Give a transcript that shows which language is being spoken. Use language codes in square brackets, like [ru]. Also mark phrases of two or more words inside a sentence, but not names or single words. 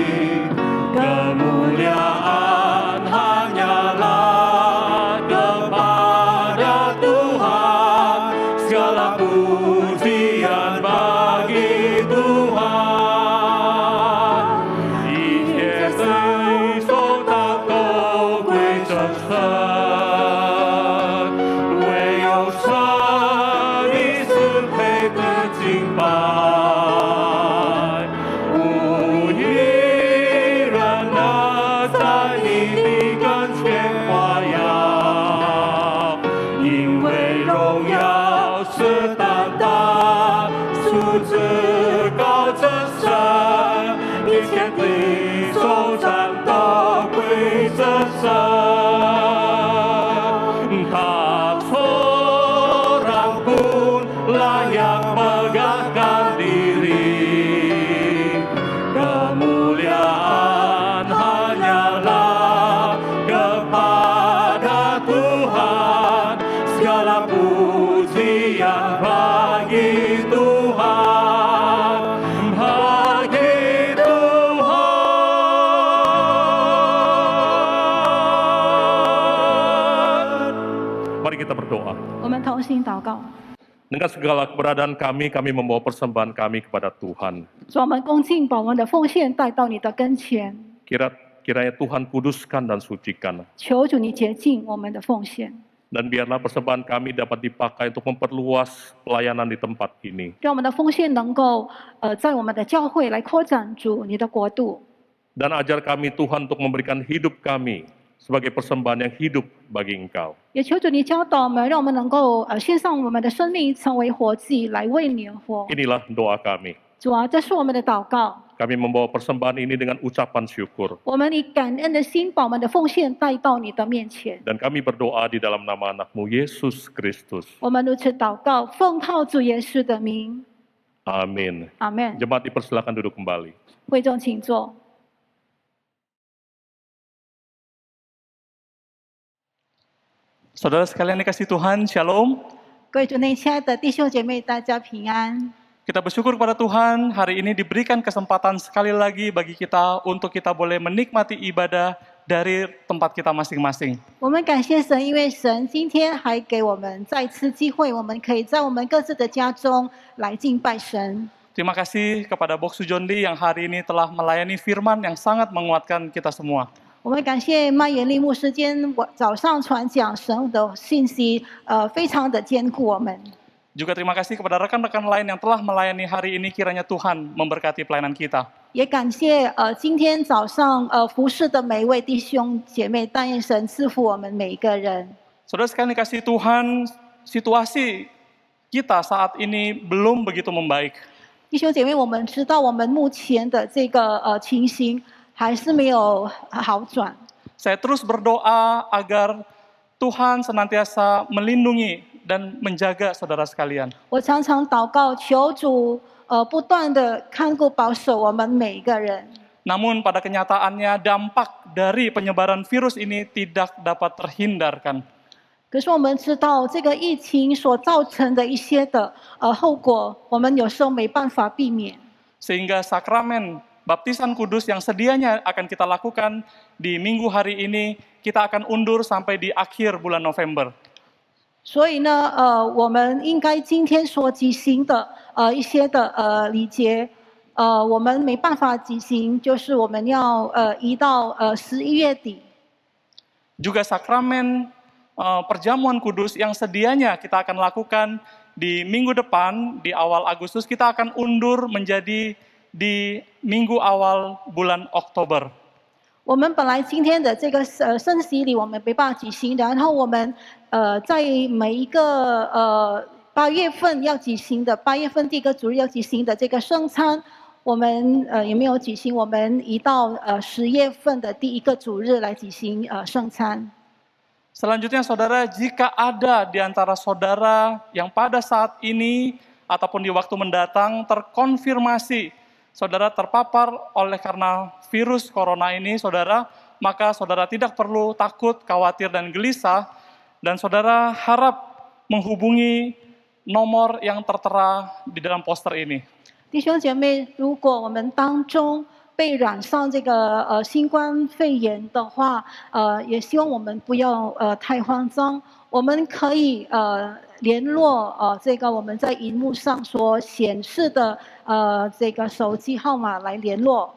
[id] Kemuliaan hanyalah kepada Tuhan. Segala pujian bagi Tuhan. Di Yesus tak kau kui chân thân, [zh] 唯有神你是配得敬拜，无一人能在你的跟前夸耀，因为荣耀是单单数至高真神，一切的颂赞都归真神。 [id] Tak seorang pun layak megahkan diri. Kemuliaan hanyalah kepada Tuhan. Segala pujian bagi Tuhan, bagi Tuhan. Mari kita berdoa. [zh] 我们同心祷告， [id] Dengan segala keberadaan kami membawa persembahan kami kepada Tuhan. [zh] 主，我们恭敬把我们的奉献带到你的跟前， [id] Kiranya Tuhan kuduskan dan sucikan. [zh] 求主你洁净我们的奉献， [id] Dan biarlah persembahan kami dapat dipakai untuk memperluas pelayanan di tempat ini. [zh] 让我们的奉献能够在我们的教会来扩展主你的国度， [id] Dan ajar kami Tuhan untuk memberikan hidup kami sebagai persembahan yang hidup bagi Engkau. [zh] 也求主你教导我们，让我们能够献上我们的生命成为活祭来为你而活。 [id] Inilah doa kami. [zh] 主啊，这是我们的祷告， [id] Kami membawa persembahan ini dengan ucapan syukur. [zh] 我们以感恩的心把我们的奉献带到你的面前。 [id] Dan kami berdoa di dalam nama anak-Mu Yesus Kristus. [zh] 我们如此祷告，奉靠主耶稣的名， [id] Amin. [zh] 阿门。 [id] Jemaat dipersilakan duduk kembali. [zh] 会众请坐。 [id] Saudara sekalian dikasih Tuhan, Shalom. [zh] 各位主内亲爱的弟兄姐妹，大家平安。 [id] Kita bersyukur kepada Tuhan, hari ini diberikan kesempatan sekali lagi bagi kita untuk kita boleh menikmati ibadah dari tempat kita masing-masing. [zh] 我们感谢神，因为神今天还给我们再次机会，我们可以在我们各自的家中来敬拜神。 [id] Terima kasih kepada Bok Sujondi yang hari ini telah melayani firman yang sangat menguatkan kita semua. [zh] 我们感谢麦延利牧师今天早上传讲神的信息，非常的坚固我们。 [id] Juga terima kasih kepada rekan-rekan lain yang telah melayani hari ini, kiranya Tuhan memberkati pelayanan kita. [zh] 也感谢今天早上服侍的每一位弟兄姐妹，但愿神赐福我们每一个人。 [id] Saudara sekalian dikasih Tuhan, situasi kita saat ini belum begitu membaik. [zh] 弟兄姐妹，我们知道我们目前的这个情形还是没有好转。 [id] Saya terus berdoa agar Tuhan senantiasa melindungi dan menjaga saudara sekalian. [zh] 我常常祷告，求主不断的看顾保守我们每一个人。 [id] Namun pada kenyataannya dampak dari penyebaran virus ini tidak dapat terhindarkan. [zh] 可是我们知道，这个疫情所造成的一些的后果，我们有时候没办法避免。 [id] Sehingga sakramen baptisan kudus yang sedianya akan kita lakukan di minggu hari ini, kita akan undur sampai di akhir bulan November. [zh] 所以呢，我们应该今天所举行的一些的礼节，我们没办法举行，就是我们要移到11月底。 [id] Juga sakramen perjamuan kudus yang sedianya kita akan lakukan di minggu depan, di awal Agustus, kita akan undur menjadi di minggu awal bulan Oktober. [zh] 我们本来今天的这个圣洗礼我们没办法举行，然后我们在每一个8月份要举行的8月份第一个主日要举行的这个圣餐，我们也没有举行，我们移到10月份的第一个主日来举行圣餐。 [id] Selanjutnya saudara, jika ada di antara saudara yang pada saat ini ataupun di waktu mendatang terkonfirmasi saudara terpapar oleh karena virus corona ini, saudara, maka saudara tidak perlu takut, khawatir, dan gelisah, dan saudara harap menghubungi nomor yang tertera di dalam poster ini. [zh] 弟兄姐妹，如果我们当中被染上这个新冠肺炎的话，也希望我们不要太慌张，我们可以联络这个我们在荧幕上所显示的这个手机号码来联络。